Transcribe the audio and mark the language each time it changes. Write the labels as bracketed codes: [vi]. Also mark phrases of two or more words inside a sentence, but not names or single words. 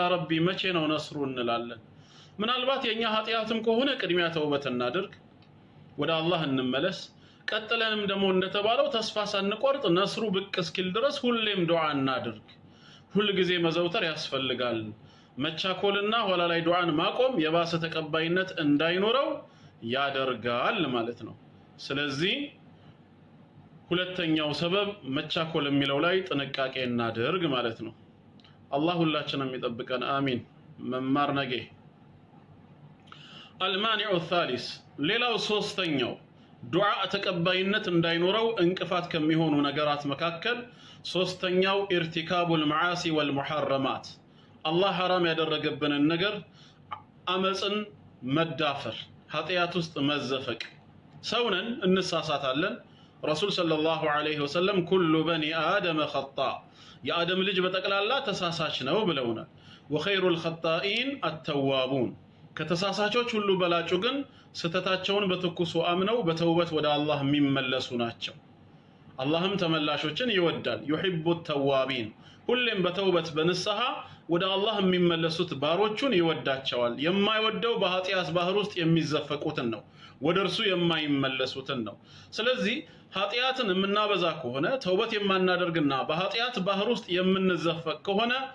[am] ረቢ መቼ ነው ነስሩ እንላለን ምናልባት የኛ ኃጢያትም ከሆነ ቅድሚያ ተውበት እናድርግ ወደ አላህ እንመለስ ቀጥለንም ደግሞ እንደተባለው ተስፋ ሳንቆርጥ ነስሩ ብቅ እስኪል ድረስ ሁሌም ዱዓ እናድርግ ሁሉ ጊዜ መዘውተር ያስፈልጋል መቻኮልና ኋላ ላይ ዱዓን ማቆም የባሰ ተቀባይነት እንዳይኖረው ያደርጋል ማለት ነው ስለዚህ ሁለተኛው ሰበብ መቻኮል የሚለው ላይ ጥንቃቄ እናድርግ ማለት ነው አላህ ሁላችንም ይጠብቀን አሚን መማር ነገ [ar] المانع الثالث [am] ሌላው ሶስተኛው ዱዓ ተቀባይነት እንዳይኖረው እንቅፋት ከሚሆኑ ነገራት መካከል ሶስተኛው [ar] ارتكاب المعاصي والمحرمات [am] አላህ ሐራም ያደረገብንን ነገር አመጽን መዳፈር ኃጢያት ውስጥ መዘፈቅ ሰውነን እንሳሳታለን [ar] رسول صلى الله عليه وسلم كل بني آدم خطاء [am] የአደም ልጅ በጠቅላላ ተሳሳች ነው ብለውናል [ar] وخير الخطائين التوابون [am] ከተሳሳቾች ሁሉ በላጩ ግን ስተታቸውን በትኩሱ አምነው በተውበት ወደ አላህ የሚመለሱ ናቸው አላህም ተመላሾችን ይወዳል [ar] يحب التوابين [am] ሁሌም በተውበት በንስሐ ወደ አላህ የሚመለሱት ባሮቹን ይወዳቸዋል የማይወደው በኃጢአት ባህር ውስጥ የሚዘፈቁትን ነው ወደርሱ የማይመለሱትን ነው ስለዚህ ኃጢአትን የምናበዛ ከሆነ ተውበት የማናደርግና በኃጢአት ባህር ውስጥ የምንዘፈቅ ከሆነ